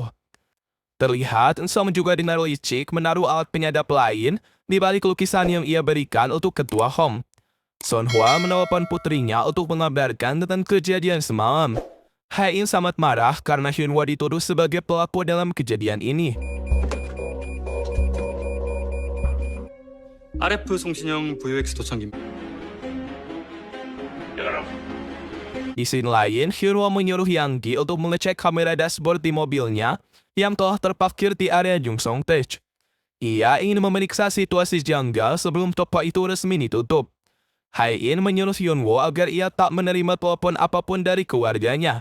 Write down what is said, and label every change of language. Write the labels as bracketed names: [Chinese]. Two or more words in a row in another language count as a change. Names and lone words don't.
[Indonesian] Terlihat Song juga dengan licik menaruh alat penyadap lain di balik lukisan yang ia berikan untuk Ketua Hong. Son Hwa menelpon putrinya untuk mengabarkan tentang kejadian semalam. Hae-in sangat marah karena Hyunwoo dituduh sebagai pelaku dalam kejadian ini. [Korean] RF 송신형 VOX 도청기입니다. [Indonesian] Di sini lain, Hyunwoo menyuruh Yang Gi untuk mengecek kamera dashboard di mobilnya yang telah terparkir di area Jungsong Tech. Ia ingin memeriksa situasi janggal sebelum toko itu resmi ditutup. Hae-in menyuruh Hyunwoo agar ia tak menerima telepon apapun dari keluarganya.